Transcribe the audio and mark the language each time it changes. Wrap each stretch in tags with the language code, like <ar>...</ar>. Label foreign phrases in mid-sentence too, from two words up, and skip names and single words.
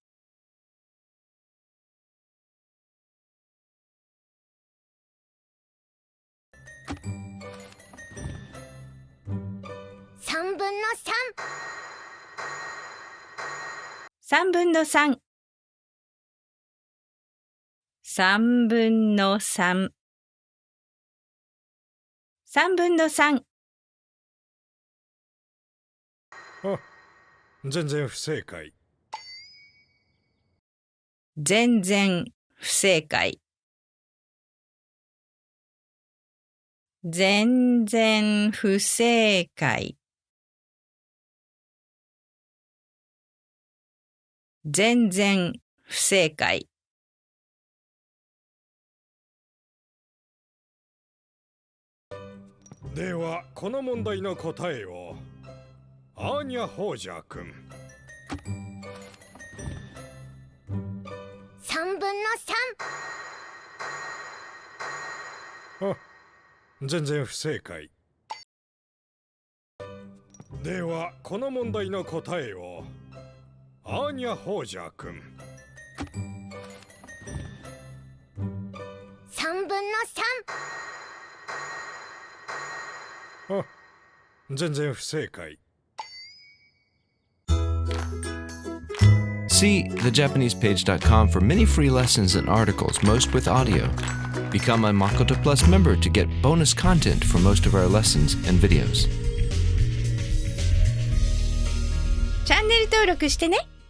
<ja>3分の3。 3分の3。3分の3。3分の3。あ、全然不正解。全然不正解。全然不正解。全然不正解。ではこの問題の答えをアーニャ・ホージャー君。 3分の3。あ、全然不正解。ではこの問題の答えをアーニャ・ホージャー君。 3分のあ、全然不正解。</ja> <en>See thejapanesepage.com for many free lessons and articles, most with audio. Become a Makoto Plus member to get bonus content for most of our lessons and videos.</en> <ja>チャンネル登録してね。</ja>